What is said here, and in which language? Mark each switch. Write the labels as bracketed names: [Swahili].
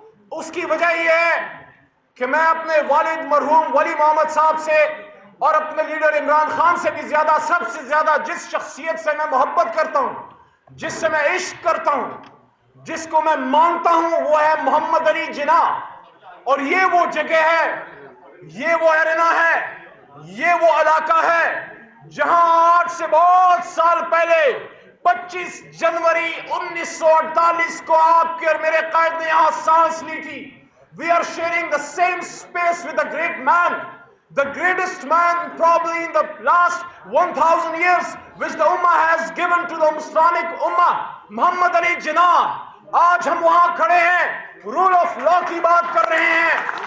[Urdu] اس کی وجہ یہ ہے کہ میں اپنے والد مرحوم ولی محمد صاحب سے اور اپنے لیڈر عمران خان سے بھی زیادہ, سب سے زیادہ جس شخصیت سے میں محبت کرتا ہوں, جس سے میں عشق کرتا ہوں, جس کو میں مانتا ہوں, وہ ہے محمد علی جناح. اور یہ وہ جگہ ہے, یہ وہ ایرینا ہے, یہ وہ علاقہ ہے جہاں آج سے بہت سال پہلے 25 جنوری 1948 کو آپ کے اور میرے قائد نے یہاں سانس لی تھی. [English] We are sharing the same space with a great man, the greatest man probably in the last 1000 years which the Ummah has given to the Islamic Ummah, Muhammad Ali Jinnah. [Urdu] آج ہم وہاں کھڑے ہیں, رول آف لا کی بات کر رہے ہیں.